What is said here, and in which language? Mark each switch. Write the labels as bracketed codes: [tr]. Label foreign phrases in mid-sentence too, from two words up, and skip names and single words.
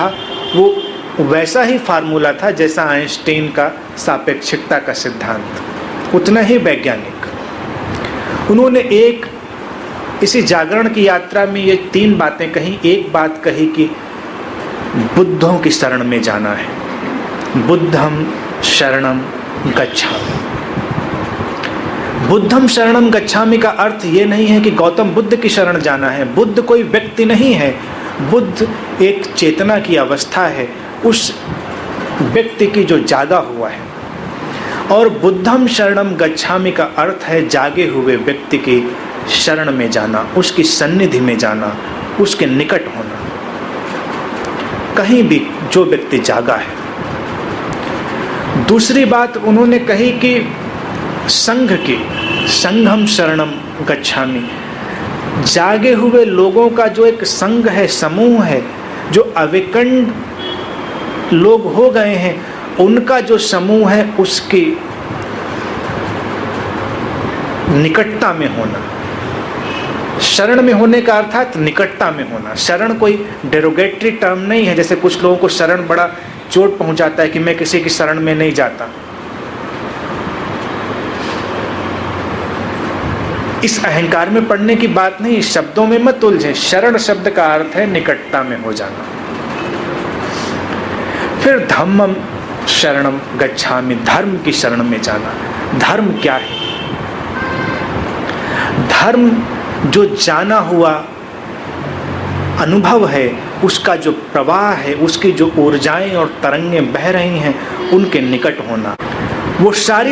[hi] वो वैसा ही फार्मूला था जैसा आइंस्टीन का सापेक्षिकता का सिद्धांत, उतना ही वैज्ञानिक। उन्होंने एक इसी जागरण की यात्रा में ये 3 बातें कही। एक बात कही कि बुद्धों की शरण में जाना है, [pi] बुद्धम शरणम गच्छामि। बुद्धम शरणम गच्छामि [hi] का अर्थ ये नहीं है कि गौतम बुद्ध की शरण जाना है। बुद्ध कोई व्यक्ति नहीं है, बुद्ध एक चेतना की अवस्था है, उस व्यक्ति की जो जागा हुआ है। और [pi] बुद्धम शरणम गच्छामि [hi] का अर्थ है जागे हुए व्यक्ति की शरण में जाना, उसकी सन्निधि में जाना, उसके निकट होना। कहीं भी जो व्यक्ति जागा है। दूसरी बात उन्होंने कही कि संघ की, [pi] संघम शरणम गच्छामि। [hi] जागे हुए लोगों का जो एक संघ है, समूह है, जो अविकंड लोग हो गए हैं, उनका जो समूह है उसकी निकटता में होना। शरण में होने का अर्थात निकटता में होना। शरण कोई [en] derogatory term [hi] नहीं है, जैसे कुछ लोगों को शरण बड़ा चोट पहुंचाता है कि मैं किसी की शरण में नहीं जाता। इस अहंकार में पड़ने की बात नहीं, शब्दों में मत उलझे। शरण शब्द का अर्थ है निकटता में हो जाना। [pi] फिर धम्मम शरणम गच्छामि, [hi] धर्म की शरण में जाना। धर्म क्या है? धर्म जो जाना हुआ अनुभव है, उसका जो प्रवाह है, उसकी जो ऊर्जाएं और तरंगें बह रही हैं, उनके निकट होना।